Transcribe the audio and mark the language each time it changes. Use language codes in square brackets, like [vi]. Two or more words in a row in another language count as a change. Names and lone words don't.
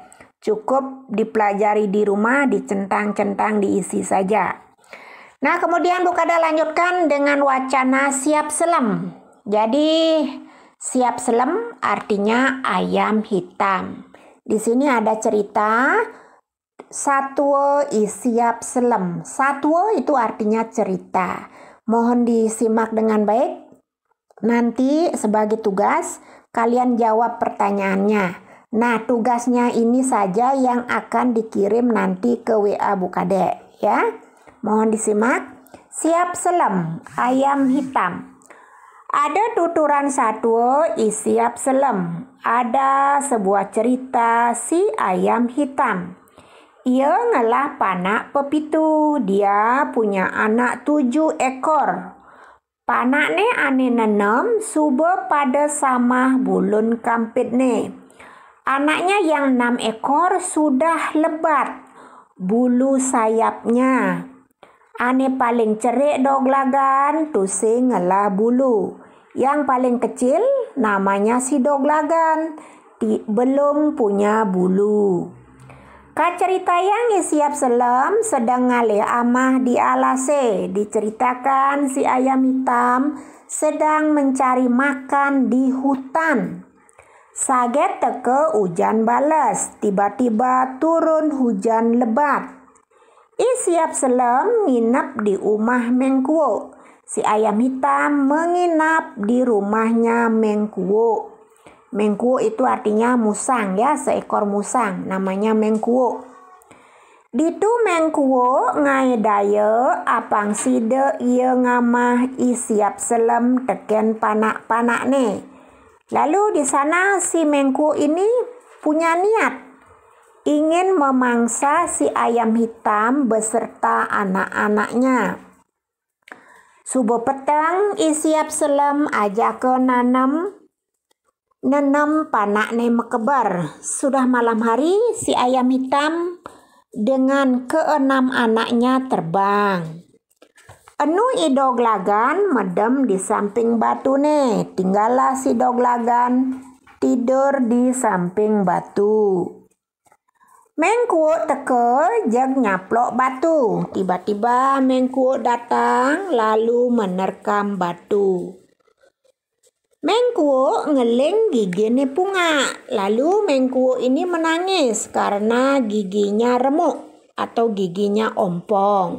[id] Cukup dipelajari di rumah, dicentang-centang, diisi saja. Nah, kemudian Bu Kade lanjutkan dengan wacana [ban] siap selem. [id] Jadi [ban] siap selem [id] artinya ayam hitam. Di sini ada cerita [ban] satwa siap selem. [id] Satwa itu artinya cerita. Mohon disimak dengan baik. Nanti sebagai tugas kalian jawab pertanyaannya. Nah, tugasnya ini saja yang akan dikirim nanti ke WA Bu Kade ya. Mohon disimak. [ban] Siap selem, [id] ayam hitam. Ada tuturan [ban] satwa isiap selem. [id] Ada sebuah cerita si ayam hitam. [ban] Ia ngalah panak pepitu. [id] Dia punya anak 7 ekor. [ban] Panak ne ane nanam suba pada samah bulun kampit ne. [id] Anaknya yang 6 ekor sudah lebat bulu sayapnya. [ban] Ane paling cerik doglagan tusing ngalah bulu. [id] Yang paling kecil namanya si doglagan, belum punya bulu. [ban] Kacerita yang isiap selem sedang ngalih amah di alase. [id] Diceritakan si ayam hitam sedang mencari makan di hutan. [ban] Saget teke hujan balas, [id] tiba-tiba turun hujan lebat. [ban] Isiap selem nginap di rumah Mengkuo. [id] Si ayam hitam menginap di rumahnya Mengkuo. Mengkuo itu artinya musang ya, seekor musang namanya Mengkuo. [ban] Ditu Mengkuo ngai daya apang side ia ngamah isiap selem teken panak-panak ne. [id] Lalu di sana si Mengkuo ini punya niat ingin memangsa si ayam hitam beserta anak-anaknya. [ban] Subuh petang isiap selem ajak ke nanam panak ne mekebar. [id] Sudah malam hari si ayam hitam dengan ke-6 anaknya terbang. [ban] Enu i doglagan medem di samping batu ne. [id] Tinggallah si doglagan tidur di samping batu. [ban] Mengkuo teke jag nyaplok batu. [id] Tiba-tiba Mengkuo datang lalu menerkam batu. [ban] Mengkuo ngeling giginya punga. [id] Lalu Mengkuo ini menangis karena giginya remuk atau giginya ompong.